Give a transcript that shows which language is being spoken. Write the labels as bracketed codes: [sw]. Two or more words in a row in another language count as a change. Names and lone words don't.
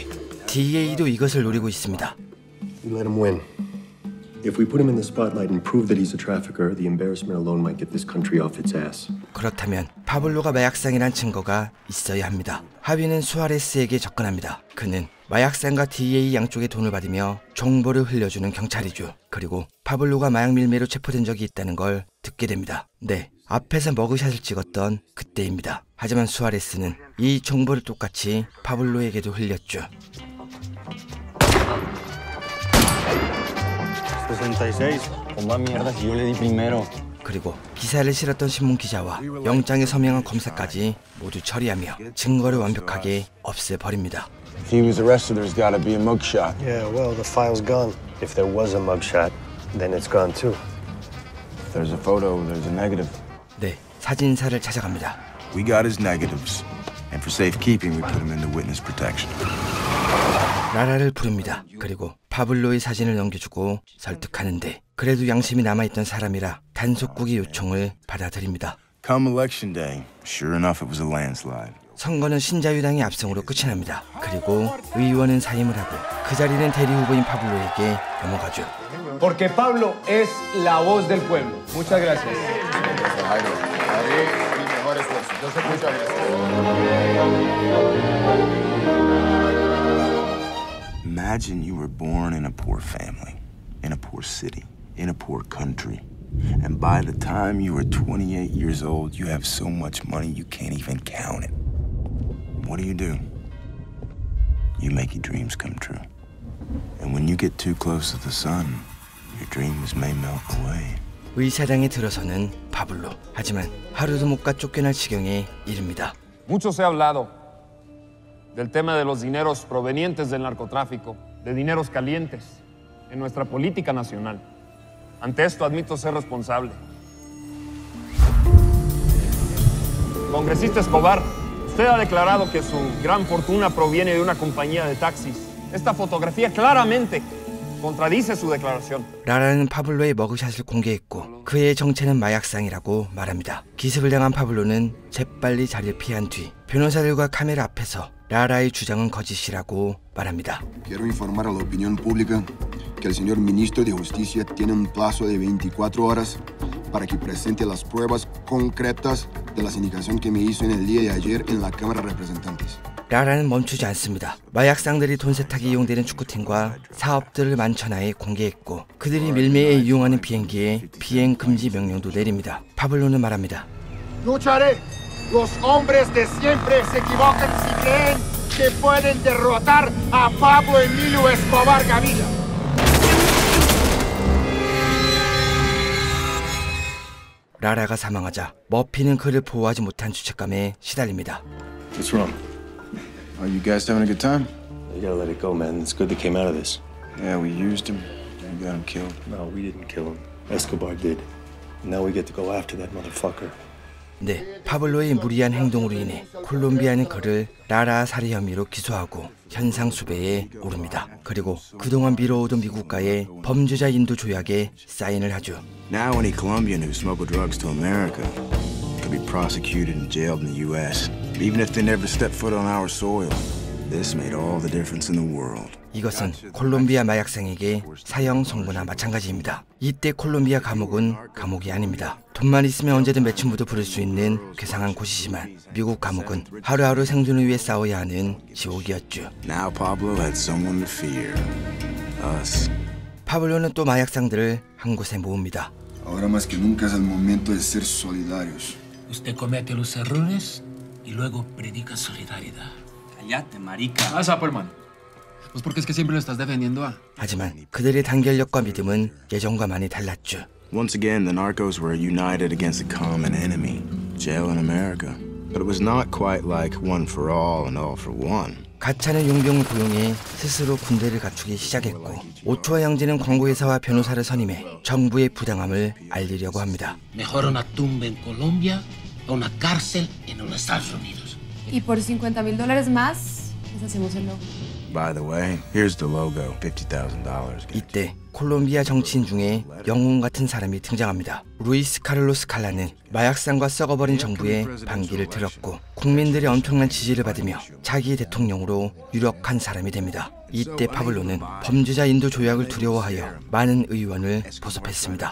[ko] DEA도 이것을 노리고 있습니다. [en] We let him win. If we put him in the spotlight and prove that he's a trafficker, the embarrassment alone might get this country off its ass. [ko] 그렇다면 파블로가 마약상이란 증거가 있어야 합니다. 하비는 수아레스에게 접근합니다. 그는 마약상과 DEA 양쪽에 돈을 받으며 정보를 흘려주는 경찰이죠. 그리고 파블로가 마약 밀매로 체포된 적이 있다는 걸 듣게 됩니다. 네, 앞에서 머그샷을 찍었던 그때입니다. 하지만 수아레스는 이 정보를 똑같이 파블로에게도 흘렸죠. 66. [es] Con más mierda si yo le di primero. [ko] 그리고 기사를 실었던 신문 기자와 영장에 서명한 검사까지 모두 처리하며 증거를 완벽하게 없애버립니다. [en] If he was arrested, there's got to be a mugshot. Yeah, well, the file's gone. If there was a mugshot, then it's gone too. If there's a photo, there's a negative. [ko] 네, 사진사를 찾아갑니다. [en] We got his negatives. And for safekeeping, we put him into witness protection. [ko] 라라를 부릅니다. 그리고 파블로의 사진을 넘겨주고 설득하는데 그래도 양심이 남아있던 사람이라 단속국의 요청을 받아들입니다. [en] Come election day, sure enough, it was a landslide. [ko] 선거는 신자유당의 압승으로 끝이 납니다. 그리고 의원은 사임을 하고 그 자리는 대리 후보인 파블로에게 넘어가죠. [es] Porque Pablo es la voz del pueblo. Muchas gracias. [en] Imagine you were born in a poor family, in a poor city, in a poor country. And by the time you were 28 years old, you have so much money you can't even count it. What do? You make your dreams come true. And when you get too close to the sun, your dreams may melt away. [ko] 의사당에 들어서는 파블로. 하지만 하루도 못 가 쫓겨날 지경에 이릅니다. [es] Mucho se ha hablado del tema de los dineros provenientes del narcotráfico, de dineros calientes en nuestra política nacional. Ante esto admito ser responsable. Congresista Escobar, usted ha declarado que su gran fortuna proviene de una compañía de taxis. Esta fotografía claramente contradice su declaración. [ko] 라라는 파블로의 머그샷을 공개했고 그의 정체는 마약상이라고 말합니다. 기습을 당한 파블로는 재빨리 자리를 피한 뒤 변호사들과 카메라 앞에서 라라의 주장은 거짓이라고 말합니다. [es] Quiero informar a la opinión pública que el señor ministro de Justicia tiene un plazo de 24 horas para que presente las pruebas concretas de las indicaciones que me hizo en el día de ayer en la Cámara de Representantes. [ko] 라라는 멈추지 않습니다. 마약상들이 돈 세탁에 이용되는 축구팀과 사업들을 만천하에 공개했고 그들이 밀매에 이용하는 비행기에 비행 금지 명령도 내립니다. 파블로는 말합니다. [es] Lucharé. Los hombres de siempre se equivocan si creen que pueden derrotar a Pablo Emilio Escobar Gaviria. [ko] 라라가 사망하자 머피는 그를 보호하지 못한 죄책감에 시달립니다. [en] What's wrong? Are you guys having a good time? You gotta let it go, man. It's good they came out of this. Yeah, we used him. We got him killed. No, we didn't kill him. Escobar did. Now we get to go after that motherfucker. [ko] 네, 파블로의 무리한 행동으로 인해 콜롬비아는 그를 라라 살해 혐의로 기소하고 현상 수배에 오릅니다. 그리고 그동안 미뤄오던 미국과의 범죄자 인도 조약에 사인을 하죠. [en] Now any Colombian who smuggled drugs to America could be prosecuted and jailed in the U.S. even if they never stepped foot on our soil. This made all the difference in the world. [ko] 이것은 콜롬비아 마약상에게 사형 선고나 마찬가지입니다. 이때 콜롬비아 감옥은 감옥이 아닙니다. 돈만 있으면 언제든 매춘부도 부를 수 있는 괴상한 곳이지만 미국 감옥은 하루하루 생존을 위해 싸워야 하는 지옥이었죠. [en] Now Pablo had someone to fear. Us. [ko] 파블로는 또 마약상들을 한 곳에 모읍니다. [es] Ahora más que nunca es el momento de ser solidarios. Usted comete los errores y luego predica solidaridad. Cállate, marica. Ah, sapo, hermano. Pues porque es que siempre lo estás defendiendo a. [ko] 하지만 그들의 단결력과 믿음은 예전과 많이 달랐죠. [en] Once again, the narcos were united against a common enemy, jail in America. But it was not quite like one for all and all for one. [ko] 가차는 용병을 고용해 스스로 군대를 갖추기 시작했고 오초아 형제는 광고회사와 변호사를 선임해 정부의 부당함을 알리려고 합니다. [es] Mejor una tumba en Colombia o una cárcel en los Estados Unidos. Y por $50,000 más, les hacemos el logo. [en] By the way, here's the logo, $50,000. [ko] 이때 콜롬비아 정치인 중에 영웅 같은 사람이 등장합니다. 루이스 카를로스 칼라는 마약상과 썩어버린 정부에 반기를 들었고 국민들의 엄청난 지지를 받으며 자기 대통령으로 유력한 사람이 됩니다. 이때 파블로는 범죄자 인도 조약을 두려워하여 많은 의원을 보섭했습니다.